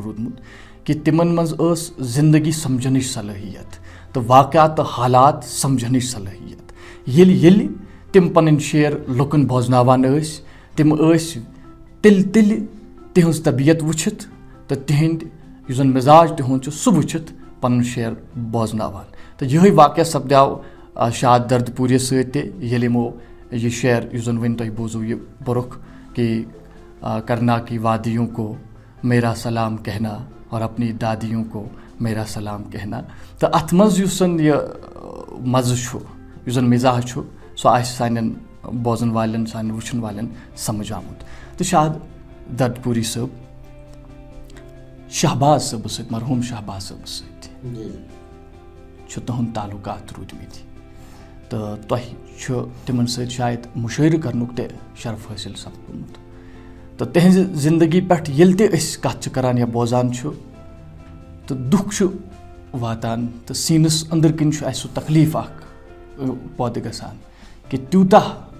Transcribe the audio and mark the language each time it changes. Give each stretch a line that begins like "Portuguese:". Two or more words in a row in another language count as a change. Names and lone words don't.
Kashmiri: روٗدمُت کہِ تِمن منٛز ٲس زندگی سمجھنٕچ صلٲحیت تہٕ واقعات تہٕ حالات سمجھنٕچ صلٲحیت ییٚلہِ تِم پنٕنۍ شعر لُکن بوزناوان ٲسۍ تِم ٲسۍ تیٚلہِ تِہنٛز طبیعت وٕچھِتھ تہٕ تِہنٛدۍ یُس زن مِزاج تِہُنٛد چھُ سُہ وٕچھِتھ پنُن شعر بوزناوان تہٕ یِہوے واقعہ سپدیو شاد دردپوٗرِس سۭتۍ تہِ ییٚلہِ یِمو یہِ شعر یُس زن وۄنۍ تۄہہِ بوٗزوٗ یہِ پوٚرُکھ کہ
Urdu: کرنا کی وادیوں کو میرا سلام کہنا اور اپنی دادیوں کو میرا سلام کہنا
Kashmiri: تہٕ اَتھ منٛز یُس زن یہِ مزٕ چھُ یُس زن مِزاج چھُ سُہ آسہِ سانٮ۪ن بوزن والٮ۪ن سانٮ۪ن وٕچھن والٮ۪ن سمجھ آمُت تہٕ شاد دردپوٗری صٲب شہباز صٲبس سۭتۍ مرحوٗم شہباز صٲبس سۭتۍ چھُ تُہُنٛد تعلُقات روٗدمٕتۍ تہٕ تۄہہِ چھُ تِمن سۭتۍ شاید مُشٲعرٕ کرنُک تہِ شرف حٲصِل سپدمُت تہٕ تِہنٛزِ زندگی پٮ۪ٹھ ییٚلہِ تہِ أسۍ کتھ چھِ کران یا بوزان چھُ تہٕ دُکھ چھُ واتان تہٕ سیٖنس أنٛدٕرۍ کِنۍ چھُ اَسہِ سُہ تکلیٖف اکھ پٲدٕ گژھان کہِ تیوٗتاہ